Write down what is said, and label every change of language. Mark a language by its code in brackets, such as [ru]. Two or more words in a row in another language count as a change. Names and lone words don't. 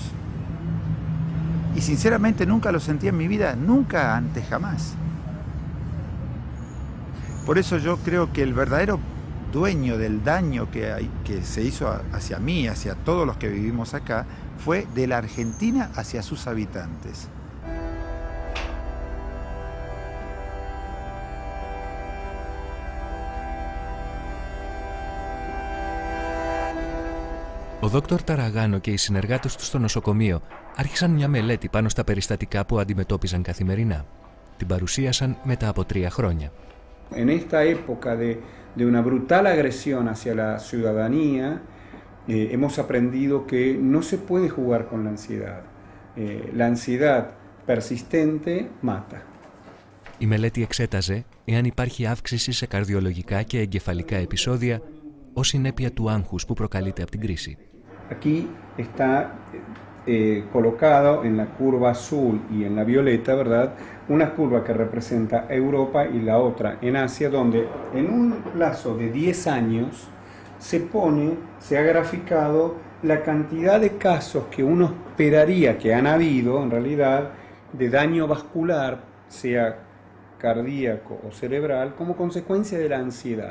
[es] Y sinceramente nunca lo sentí en mi vida, nunca antes, jamás. Por eso yo creo que el verdadero dueño del daño que se hizo hacia mí, hacia todos los que vivimos acá, fue de la Argentina hacia sus habitantes. [el] Ο Δόκτωρ Ταραγάνο και οι συνεργάτες του στο νοσοκομείο άρχισαν μια μελέτη πάνω στα περιστατικά που αντιμετώπιζαν καθημερινά. Την παρουσίασαν μετά από 3 χρόνια. [es] En esta época de una brutal agresión hacia la ciudadanía, hemos aprendido que no se puede jugar con la ansiedad. La ansiedad persistente mata. [el] Η μελέτη εξέταζε εάν υπάρχει αύξηση σε καρδιολογικά και εγκεφαλικά επεισόδια ως συνέπεια του άγχους που προκαλείται από την κρίση. [es] Aquí está colocado en la curva azul y en la violeta, ¿verdad? Una curva que representa Europa y la otra en Asia, donde en un plazo de 10 años se ha graficado la cantidad de casos que uno esperaría que han habido, en realidad, de daño vascular, sea cardíaco o cerebral, como consecuencia de la ansiedad.